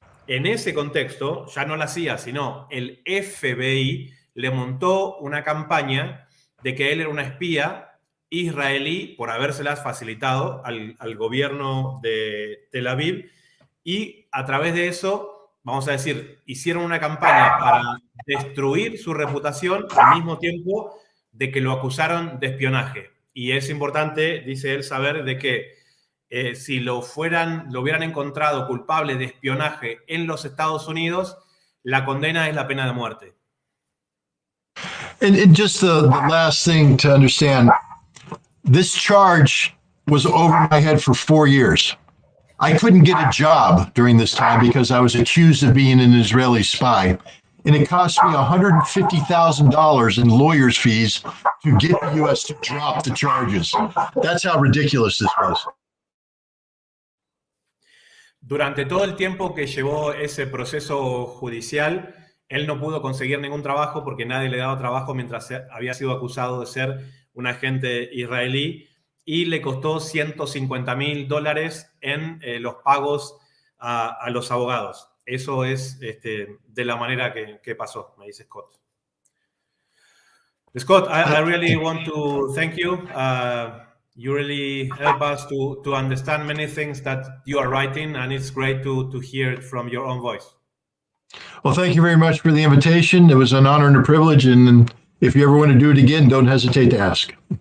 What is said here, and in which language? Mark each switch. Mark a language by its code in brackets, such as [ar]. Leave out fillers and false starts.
[es] En ese contexto, ya no la CIA, sino el FBI le montó una campaña de que él era una espía israelí por habérselas facilitado al gobierno de Tel Aviv, y a través de eso, vamos a decir, hicieron una campaña para destruir su reputación al mismo tiempo de que lo acusaron de espionaje. Y es importante, dice él, saber de que si lo hubieran encontrado culpable de espionaje en los Estados Unidos, la condena es la pena de muerte. [en] And just the last thing to understand, this charge was over my head for 4 years. I couldn't get a job during this time because I was accused of being an Israeli spy. And it cost me $150,000 in lawyers' fees to get the U.S. to drop the charges. That's how ridiculous this was. [es] Durante todo el tiempo que llevó ese proceso judicial, él no pudo conseguir ningún trabajo porque nadie le daba trabajo mientras había sido acusado de ser un agente israelí, y le costó $150,000 en los pagos a los abogados. Eso es de la manera que pasó, me dice Scott. [en] Scott, I really want to thank you. You really help us to understand many things that you are writing, and it's great to hear it from your own voice. Well, thank you very much for the invitation. It was an honor and a privilege. And if you ever want to do it again, don't hesitate to ask.